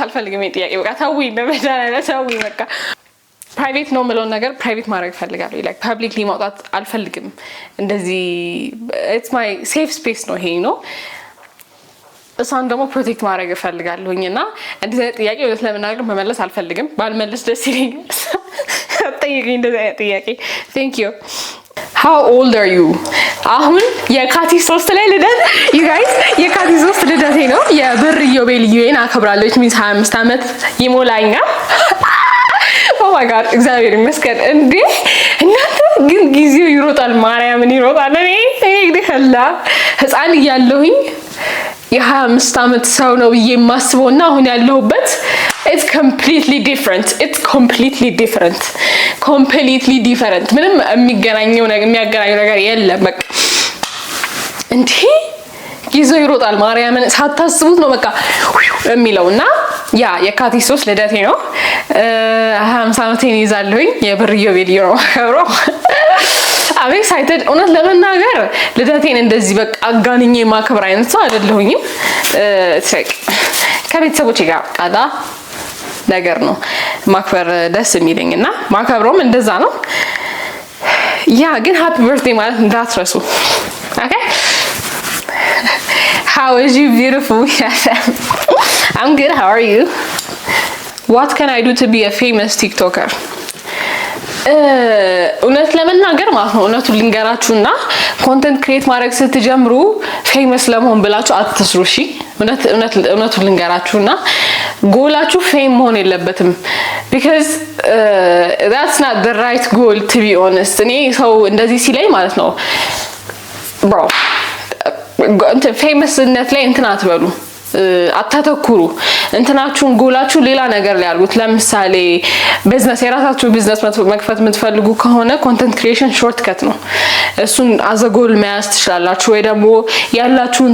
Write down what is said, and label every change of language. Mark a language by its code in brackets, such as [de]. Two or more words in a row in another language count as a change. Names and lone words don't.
[am] አልፈልግም። ጥያቄ በቃ ተውኝ፣ በመዳና ተውኝ። በቃ ፕራይቬት ነው የምለውን ነገር ፕራይቬት ማድረግ እፈልጋለሁ። [en] like publicly [am] ማውጣት አልፈልግም። እንደዚህ [en] it's my safe space [am] ነው ይሄ ነው። እሷን ደግሞ ፕሮቴክት ማድረግ እፈልጋለሁኝ እና እንደዚህ አይነት ጥያቄ እውነት ለመናገር መመለስ አልፈልግም። ባልመለስ ደስ ይለኛል። ጠይቀኝ እንደዚህ አይነት ጥያቄ። [en] thank you። How old are you? [am] አሁን የካቲት 3 ላይ ልደት [en] you guys [am] የካቲት 3 ልደቴ ነው። የብር ኢዮቤልዩን አከብራለሁ። [en] it means [am] 25 ዓመት ይሞላኛል። [en] oh my god [am] እግዚአብሔር ይመስገን። እንዴ እናንተ ግን ጊዜው ይሮጣል፣ ማርያምን ይሮጣል። እኔ እንግዲህ ህፃን እያለሁኝ የ25 ዓመት ሰው ነው ብዬ የማስበውና አሁን ያለሁበት [en] it's completely [am] different ምንም የሚያገናኘው ነገር የለም። በቃ እንዴ ጊዜው ይሮጣል፣ ማርያምን ሳታስቡት ነው በቃ የሚለውና ያ የካቲት 3 ልደቴ ነው። 25 ዓመቴን ይዛለሁኝ። የብር ኢዮቤልዩ ነው አከብረው። [en] I'm excited። [am] እውነት ለመናገር ልደቴን እንደዚህ በቃ አጋንኜ ማከብር አይነት ሰው አይደለሁኝም። ከቤተሰቦቼ ጋር ቃዳ ነገር ነው ማክበር ደስ የሚለኝና ማከብረውም እንደዛ ነው። ያ ግን [en] happy birthday [am] ማለት እንዳትረሱ። ኦኬ [en] How is you beautiful? I'm good. How are you? What can I do to be a famous TikToker? [am] እውነት ለመናገር ማለት ነው እውነቱን ልንገራችሁና [en] content create [am] ማድረግ ስትጀምሩ ፌመስ ለመሆን ብላችሁ አትስሩ። እሺ እውነቱን ልንገራችሁና ጎላችሁ ፌም መሆን የለበትም። [en] because that's not the right goal to be honest። [am] እኔ ሰው እንደዚህ ሲለኝ ማለት ነው bro እንትን ፌመስነት ላይ እንትን አትበሉ፣ አታተኩሩ። እንትናችሁን ጎላችሁ ሌላ ነገር ላይ አድርጉት። ለምሳሌ ቢዝነስ፣ የራሳችሁ ቢዝነስ መክፈት የምትፈልጉ ከሆነ [en] content creation short cut [am] ነው። እሱን አዘጎል መያዝ ትችላላችሁ። ወይ ደግሞ ያላችሁን